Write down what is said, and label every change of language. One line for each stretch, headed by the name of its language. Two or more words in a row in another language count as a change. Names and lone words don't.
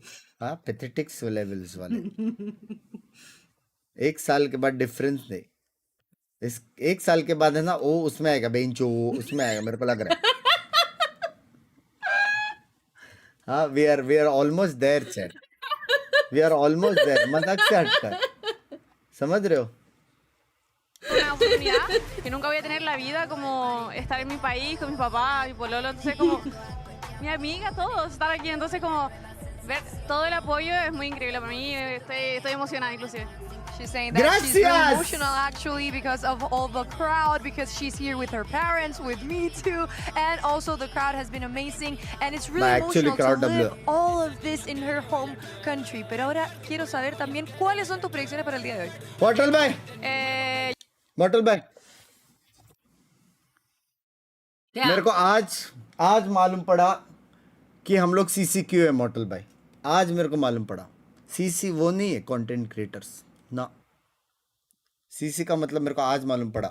Hindi: हाँ,
English: pathetics levels
Hindi: वाले। 1 साल के बाद डिफरेंस नहीं, इस 1 साल के बाद है ना, ओ उसमें आएगा, बेंचो उसमें आएगा, मेरे को लग रहा है। हाँ,
English: we are almost there chat, we are almost there,
Hindi: मजाक से हटकर, समझ रहे हो?
Spanish: Una oportunidad que nunca voy a tener en la vida, como estar en mi país con mi papá, mi pololo, entonces como mi amiga, todos estar aquí, entonces como ver todo el apoyo es muy increíble para mí, estoy emocionada inclusive.
English: She's saying that she's really emotional actually because of all the crowd, because she's here with her parents, with me too, and also the crowd has been amazing, and it's really emotional to live all of this in her home country.
Spanish: Pero ahora quiero saber también cuáles son tus predicciones para el día de hoy.
Hindi: Mortal भाई, Mortal भाई, मेरे को आज मालूम पड़ा कि हम लोग CCQ है। मॉर्टल भाई, आज मेरे को मालूम पड़ा, CC वो नहीं है
English: content creators
Hindi: ना, CC का मतलब मेरे को आज मालूम पड़ा।